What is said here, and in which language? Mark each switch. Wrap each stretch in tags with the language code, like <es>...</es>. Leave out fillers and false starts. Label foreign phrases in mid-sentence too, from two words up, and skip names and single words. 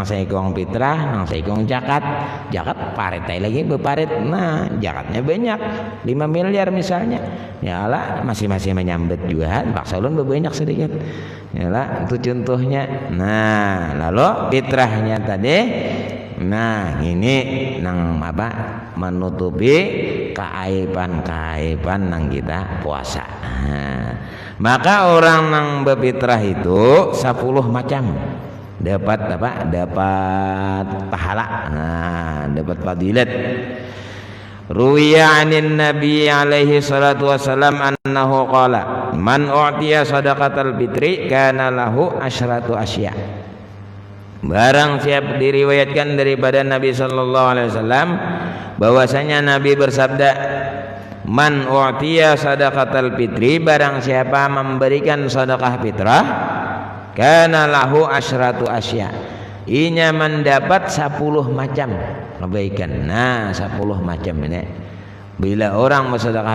<bjn>saikong fitrah nang saikong jakat paret lagi beparet nah jakatnya banyak 5 miliar misalnya ya lah masih menyambet juga paksa ulun banyak sedikit ya lah itu contohnya nah lalu fitrahnya tadi nah ini nang apa menutupi keaiban nang kita puasa maka orang nang berfitrah itu 10 macam dapat pahala dapat fadilat</bjn> <ar>روي عن النبي عليه الصلاة والسلام أنه قال من أعطي صدقة الفطر كان له عشرة</ar> <id>asya barang siapa diriwayatkan daripada Nabi</id> <ar>صلى الله عليه وسلم</ar> <id>bahwasanya Nabi bersabda</id> <ar>من أعطي صدقة الفطر</ar> <id>barang siapa memberikan sedekah fitrah</id> <ar>كان له عشرة أشياء</ar> <bjn>inya mendapat 10 macam kebaikan nah 10 macam ini bila orang bersedekah</bjn>